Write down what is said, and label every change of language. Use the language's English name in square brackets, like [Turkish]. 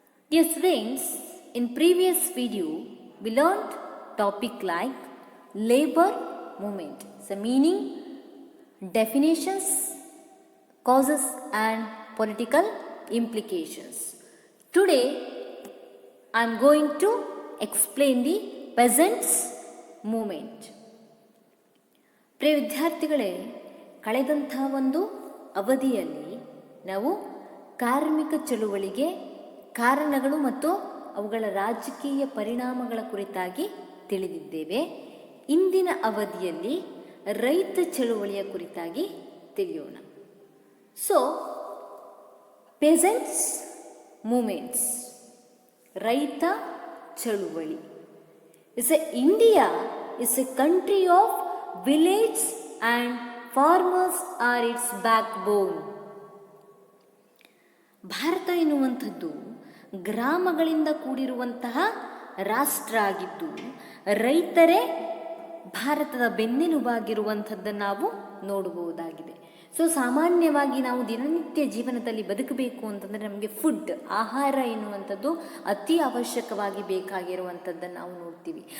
[English] Dear students, in previous video, we learned topic like labor movement. So meaning, definitions, causes and political implications. Today, I am going to explain the peasants movement. [Kannada] ಪ್ರಿಯ ವಿದ್ಯಾರ್ಥಿಗಳೇ, ಕಳೆದಂಥ ಒಂದು ಅವಧಿಯಲ್ಲಿ ನಾವು ಕಾರ್ಮಿಕ ಚಳುವಳಿಗೆ ಕಾರಣಗಳು ಮತ್ತು ಅವುಗಳ ರಾಜಕೀಯ ಪರಿಣಾಮಗಳ ಕುರಿತಾಗಿ ತಿಳಿದಿದ್ದೇವೆ. ಇಂದಿನ ಅವಧಿಯಲ್ಲಿ ರೈತ ಚಳುವಳಿಯ ಕುರಿತಾಗಿ ತಿಳಿಯೋಣ. [English] so peasants movements, [Kannada] ರೈತ ಚಳುವಳಿ. [English] India is a country of village and farmers are its backbone. [Kannada] Bharat ಎನ್ನುವಂಥದ್ದು ಗ್ರಾಮಗಳಿಂದ ಕೂಡಿರುವಂತಹ ರಾಷ್ಟ್ರ ಆಗಿದ್ದು ರೈತರೇ ಭಾರತದ ಬೆನ್ನೆಲುಬಾಗಿರುವಂಥದ್ದನ್ನು ನಾವು ನೋಡಬಹುದಾಗಿದೆ. ಸೊ ಸಾಮಾನ್ಯವಾಗಿ ನಾವು ದಿನನಿತ್ಯ ಜೀವನದಲ್ಲಿ ಬದುಕಬೇಕು ಅಂತಂದರೆ ನಮಗೆ ಫುಡ್, ಆಹಾರ ಎನ್ನುವಂಥದ್ದು ಅತಿ ಅವಶ್ಯಕವಾಗಿ ಬೇಕಾಗಿರುವಂಥದ್ದನ್ನು ನಾವು ನೋಡ್ತೀವಿ.